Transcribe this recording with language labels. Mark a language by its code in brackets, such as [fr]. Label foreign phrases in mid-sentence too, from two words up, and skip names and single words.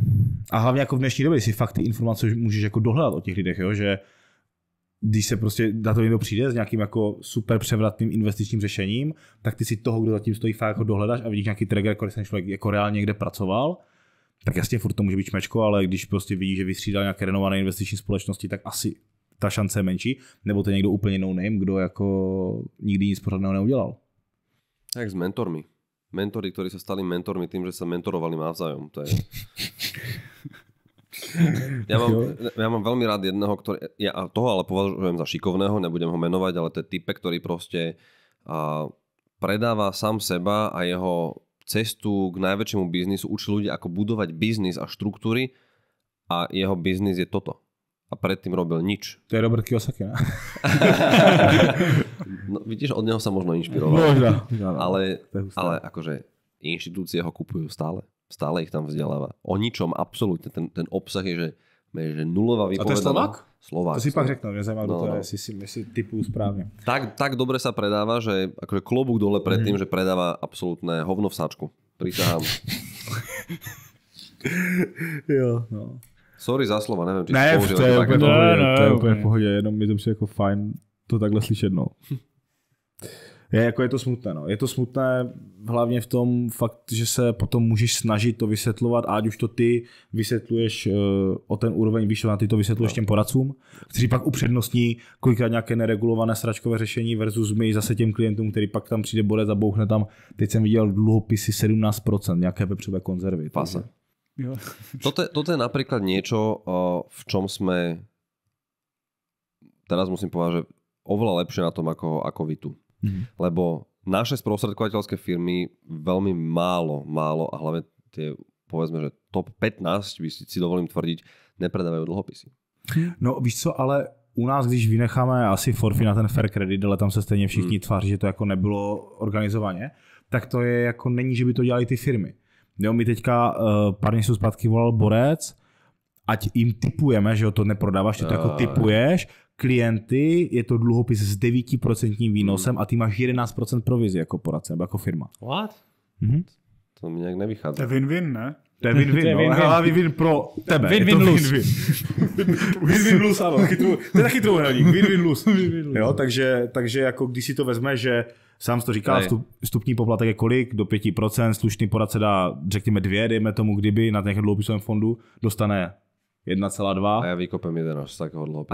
[cs] A hlavně jako v dnešní době si fakt ty informace můžeš jako dohledat o těch lidech, jo, že když se prostě na to někdo přijde s nějakým jako super převratným investičním řešením, tak ty si toho, kdo zatím stojí, fakt jako dohledáš a vidíš nějaký tracker, který ten člověk jako reálně někde pracoval, tak jasně furt to může být šmečko, ale když prostě vidíš, že vystřídal nějaké renomované investiční společnosti, tak asi ta šance je menší, nebo to je někdo úplně [en] no name, [cs] kdo jako nikdy nic pořádného neudělal. [sk] Tak s mentormi. Mentori, ktorí sa stali mentormi tým, že sa mentorovali navzájom. To je... Ja mám veľmi rád jedného, ja toho ale považujem za šikovného, nebudem ho menovať, ale to je type, ktorý proste predáva sám seba a jeho cestu k najväčšiemu biznisu, učí ľudí, ako budovať biznis a štruktúry a jeho biznis je toto. A predtým robil nič. To je Robert Kiyosaki, ne? No, vidíš, od neho sa možno inšpiroval. Ale akože inštitúcie ho kupujú stále. Stále ich tam vzdeláva. O ničom, absolútne. Ten obsah je, že nulová výpovedaná. A to je Slovák? Slovák. [cs] To si pak řeknu, mě zajímá, kdo to je, jestli typujú správne. [sk] Tak dobre sa predáva, že akože klobúk dole pred tým, že predáva absolútne hovno v sáčku. Prisahám. [cs] Jo, no. [sk] Sorry za slova, neviem, či ne, použil. [cs] To je úplně v pohodě, jenom mi to přijde jako fajn to takhle slyšet, no. Je to smutné, no. Je to smutné hlavně v tom fakt, že se potom můžeš snažit to vysvětlovat, ať už to ty vysvětluješ o ten úroveň výš, na ty to vysvětluješ těm poradcům, kteří pak upřednostní kolikrát nějaké neregulované sračkové řešení versus my zase těm klientům, který pak tam přijde borec a bouchne tam, teď jsem viděl dluhopisy 17%, nějaké vepřové konzervy. Pasa. [sk] Toto je napríklad niečo, v čom sme, teraz musím povedať, že oveľa lepšie na tom ako vy tu. Lebo naše sprostredkovateľské firmy veľmi málo a hlavne tie, povedzme, že top 15, by si dovolím tvrdiť, nepredávajú dlhopisy. [cs] No víš co, ale u nás, když vynecháme asi forfy na ten fair credit, ale tam se stejně všichni tváří, že to jako nebylo organizovaně, tak to je jako není, že by to dělali ty firmy. Jo, mi teďka pár měsíců zpátky volal borec, ať jim tipujeme, že jo, to neprodáváš, ty to jako tipuješ, klienty, je to dluhopis s 9% výnosem a ty máš 11% provizi jako poradce nebo jako firma. What? To mi nějak nevychádza. To je win-win, ne? To je win-win, no. Win-win pro tebe. Win-win-lose. Win-win-lose, ano. To je taky trojúhelník. Win-win-lose. Jo, takže jako když si to vezme, že sám to říkal, vstupní poplatek je kolik? Do 5%, slušný poradce dá, řekněme 2, dejme tomu, kdyby na těch dluhopisovém fondu dostane 1,2. [sk] A já vykopem 11 z takého dluhopisu.